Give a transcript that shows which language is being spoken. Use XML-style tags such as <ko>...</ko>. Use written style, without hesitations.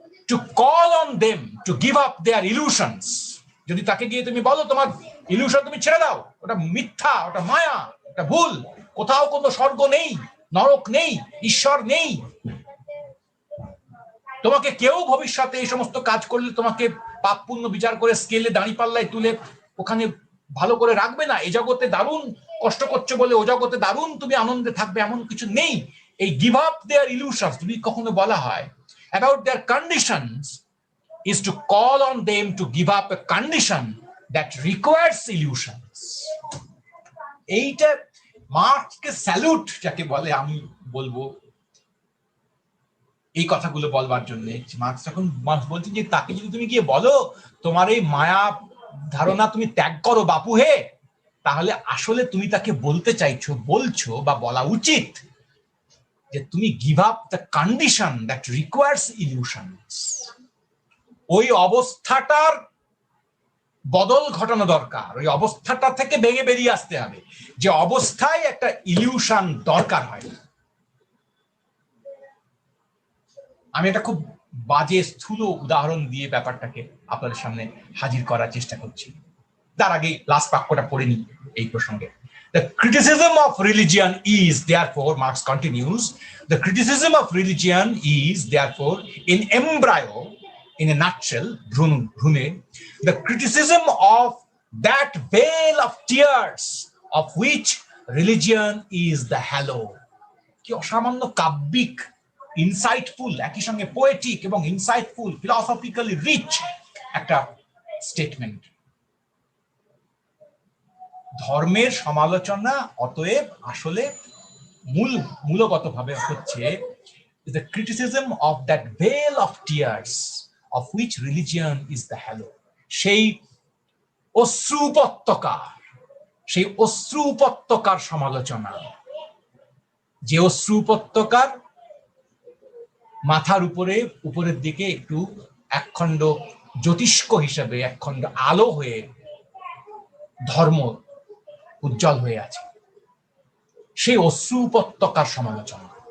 <en>To call on them to give up their illusions.</en> <bn>যদি তাকে গিয়ে তুমি বলো তোমার ইলিউশন তুমি ছেড়ে দাও, ওটা মিথ্যা, ওটা মায়া, ওটা ভুল, কোথাও কোনো স্বর্গ নেই, নরক নেই, ঈশ্বর নেই, তোমাকে কেউ ভবিষ্যতে এই সমস্ত কাজ করলে তোমাকে পাপ পুণ্য বিচার করে স্কেলে দাঁড়িপাল্লায় তুলে ওখানে ভালো করে রাখবে না, এই জগতে দারুণ কষ্ট করছো বলে ও জগতে দারুণ তুমি আনন্দে থাকবে, এমন কিছু নেই।</bn> <en>এই give up their illusions</en> <bn>যদি কখনো বলা হয়</bn> <en>about their conditions, is to call on them to give up a condition that requires illusions.</en> <bn>এইটা মার্কসকে স্যালুট যাকে বলে আমি বলবো এই কথাগুলো বলবার জন্য। মার্কস যখন বলছেন যে তাকে যদি তুমি গিয়ে বলো তোমার এই মায়া ধারণা তুমি ত্যাগ করো বাপু হে, তাহলে আসলে তুমি তাকে বলছো বা বলা উচিত যে তুমি</bn> <en>Give up the condition that requires illusions.</en> <bn>ওই অবস্থাটার বদল ঘটানো দরকার, ওই অবস্থাটা থেকে ভেঙে বেরিয়ে আসতে হবে, যে অবস্থায় একটা ইলিউশন দরকার হয়। আমি একটা খুব বাজে স্থূল উদাহরণ দিয়ে ব্যাপারটাকে আপনাদের সামনে হাজির করার চেষ্টা করছি। তার আগে লাস্ট বাক্যটা পড়ে নিই এই প্রসঙ্গে।</bn> <en>The criticism of religion is therefore, Marx continues, the criticism of religion is therefore in embryo, in a nutshell, Brune, the criticism of that veil of tears of which religion is the halo.</en> <bn>কি অসামান্য কাব্যিক, insightful, একই সঙ্গে poetic এবং insightful, ফিলসফিক্যালি rich একটা statement. ধর্মের সমালোচনা অতএব আসলে মূলগতভাবে হচ্ছে</bn> <en>the criticism of that veil of tears of which religion is the halo,</en> <bn>সেই অশ্রু উপত্যকা, সেই অশ্রু উপত্যকার সমালোচনা, যে অশ্রু উপত্যকার মাথার উপরের দিকে একটু একখণ্ড জ্যোতিষ্ক হিসেবে, একখণ্ড আলো হয়ে ধর্ম উজ্জ্বল হয়ে আছে, সেই অশ্রু উপত্যকার সমালোচনা।</bn>